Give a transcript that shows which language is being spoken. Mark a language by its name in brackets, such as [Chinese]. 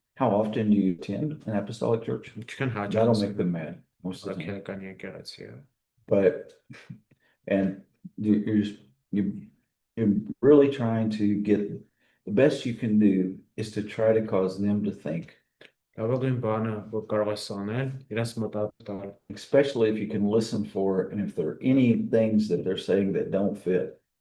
[English] How often do you attend an apostolic church? That'll make them mad most of the time. [Armenian] Առաքելական եկեղեցի է։ [English] But and you're really trying to get the best you can do is to try to cause them to think. [Armenian] Լավագույն բանը որ կարող ես անել, իրենց մտածել։ [English] Especially if you can listen for it and if there are any things that they're saying that don't fit.